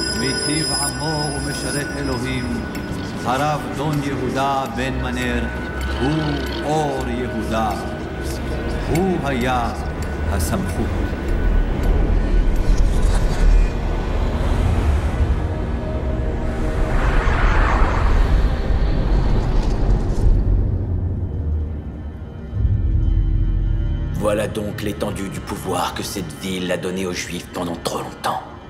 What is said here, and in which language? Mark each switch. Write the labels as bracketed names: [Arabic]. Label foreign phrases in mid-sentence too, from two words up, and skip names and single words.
[Hebrew] מיטיב עמו ומשרת אלוהים, הרב דון יהודה בן מנר הוא אור יהודה. הוא היה הסמכות. [French] Voilà donc l'étendue du pouvoir que cette ville a donné aux Juifs pendant trop longtemps.